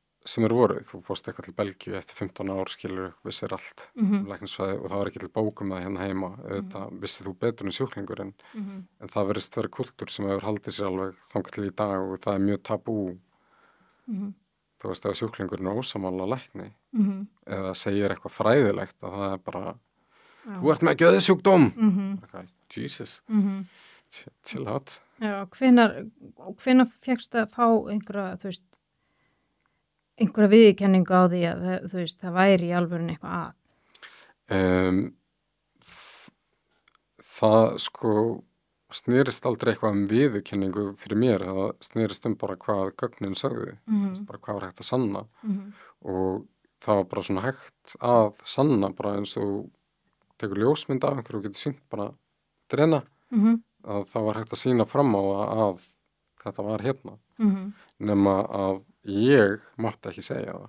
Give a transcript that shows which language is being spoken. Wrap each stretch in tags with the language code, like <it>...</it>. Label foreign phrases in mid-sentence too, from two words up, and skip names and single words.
<is>sem voru, þú fórst eitthvað til Belgíu eftir 15 ár, skilur, vissir allt læknisfræði og það var ekki til bókum það hérna heima, auðvitað vissið þú betur en sjúklingur en það verðist vera kultúr sem hefur haldið sér alveg þangað til í dag og það er mjög tabú þú veist, ef sjúklingurinn er ósammála lækni eða segir eitthvað fræðilegt að það er bara þú ert með geðsjúkdóm</is> <en>Jesus, chill out.</en> <is>Já, hvenær fékkstu að fá einhverja, þú veist, einhverja viðurkenningu á því að þú veist, það væri í alvörun eitthvað að? Það sko snerist aldrei eitthvað viðurkenningu fyrir mér, það snerist bara hvað gögnin sögðu, bara hvað var hægt að sanna og það var bara svona hægt að sanna bara eins og tekur ljósmynd af einhverju og getur sýnt bara dreina að það var hægt að sýna fram á að þetta var hérna nema að ég mátti ekki segja það.</is>